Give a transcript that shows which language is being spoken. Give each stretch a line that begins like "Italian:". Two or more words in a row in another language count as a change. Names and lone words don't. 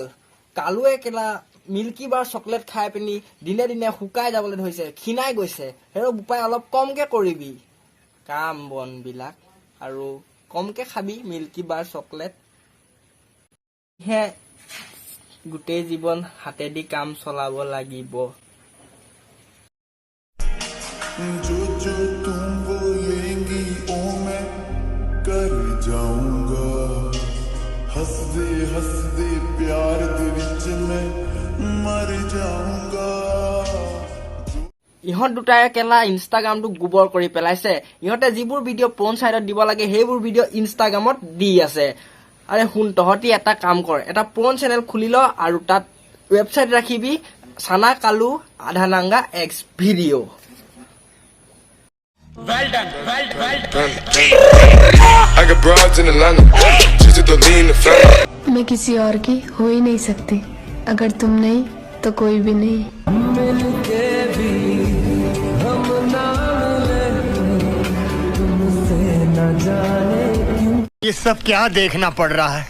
Assamese: কালুৱে কেলা মিল্কী বাৰ চকলেট খাই পিনি দিনে দিনে শুকাই যাবলৈ ধৰিছে, ক্ষীণাই গৈছে। হেৰ' বোপাই অলপ কমকে কৰিবি কাম বন বিলাক আৰু কমকে খাবি মিল্কী বাৰ চকলেট। হে গোটেই জীৱন হাতেদি কাম চলাব লাগিব।
Hindi: जो जो तुम बोलेंगी ओ मैं कर जाऊंगा
Punjabi: हंसदे हंसदे प्यार दे विच मैं मर जाऊंगा।
Assamese: ইহঁত দুটাই কেলা ইনষ্টাগ্ৰামটো গোবৰ কৰি পেলাইছে। ইহঁতে যিবোৰ ভিডিঅ' পৰ্ন চাইটত দিব লাগে সেইবোৰ ভিডিঅ' ইনষ্টাগ্ৰামত দি আছে। আৰে শুন তহঁতি এটা কাম কৰ, এটা পৰ্ন চেনেল খুলি ল আৰু তাত ৱেবছাইট ৰাখিবি চানা কালু আধা নাংগা এক্স ভিডিঅ'।
English: Well done. I got broads in Atlanta. Just to lean the family.
Hindi: मैं किसी और की हो ही नहीं सकती, अगर तुम नहीं तो कोई भी नहीं। मिलके भी हम ना मिले तुमसे न जाने क्यों। ये सब क्या देखना पड़ रहा है?